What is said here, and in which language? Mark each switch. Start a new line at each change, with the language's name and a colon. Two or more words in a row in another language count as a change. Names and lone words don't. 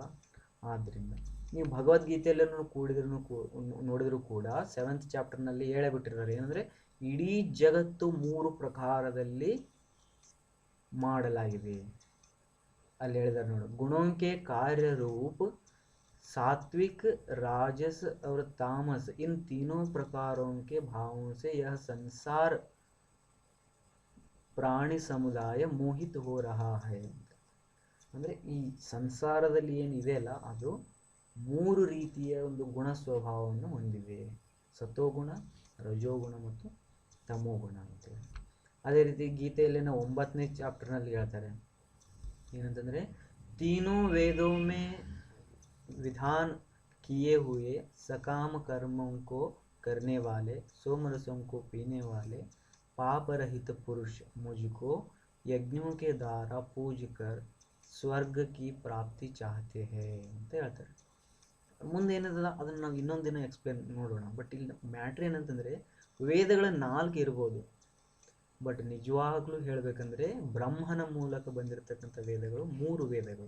Kannada: ಆದ್ದರಿಂದ ನೀವು ಭಗವದ್ಗೀತೆಯಲ್ಲೂ ನೋಡಿದರೂ ಕೂಡ 7th ಚಾಪ್ಟರ್ನಲ್ಲಿ ಹೇಳೇ ಬಿಟ್ಟಿರ್ತಾರೆ. ಏನಂದರೆ ಇಡೀ ಜಗತ್ತು 3 ಪ್ರಕಾರದಲ್ಲಿ ಮಾಡಲಾಗಿದೆ. ಅಲ್ಲಿ ಹೇಳಿದಾರೆ ನೋಡು,
Hindi: गुणोंके कार्यरूप, सात्विक, राजस और तामस, इन तीनों प्रकारों के भावों से यह संसार प्राणी समुदाय मोहित हो रहा है.
Kannada: ಅಂದರೆ ಈ ಸಂಸಾರದಲ್ಲಿ ಏನಿದೆ ಅಲ್ಲ ಅದು 3 ರೀತಿಯ ಒಂದು ಗುಣ ಸ್ವಭಾವವನ್ನು ಹೊಂದಿವೆ. ಸತೋಗುಣ, ರಜೋಗುಣ ಮತ್ತು ತಮೋಗುಣ ಅಂತೇಳಿ. ಅದೇ ರೀತಿ ಗೀತೆಯಲ್ಲಿ 9ನೇ ಚಾಪ್ಟರ್ನಲ್ಲಿ ಹೇಳ್ತಾರೆ ಏನಂತಂದರೆ,
Hindi: तीनों वेदों में विधान किए हुए सकाम कर्मों को करने वाले, सोमरसों को पीने वाले पाप रहित पुरुष मुझको यज्ञों के द्वारा पूज कर स्वर्ग की प्राप्ति चाहते हैं
Kannada: ಅಂತ ಹೇಳ್ತಾರೆ. ಮುಂದೆ ಏನಿದೆ ಅದನ್ನು ನಾವು ಇನ್ನೊಂದು ದಿನ ಎಕ್ಸ್ಪ್ಲೇನ್ ನೋಡೋಣ. ಬಟ್ ಇಲ್ಲಿ ಮ್ಯಾಟ್ರ್ ಏನಂತಂದರೆ ವೇದಗಳ 4 ಇರ್ಬೋದು, ಬಟ್ ನಿಜವಾಗ್ಲೂ ಹೇಳಬೇಕಂದ್ರೆ ಬ್ರಹ್ಮನ ಮೂಲಕ ಬಂದಿರತಕ್ಕಂಥ ವೇದಗಳು 3 ವೇದಗಳು.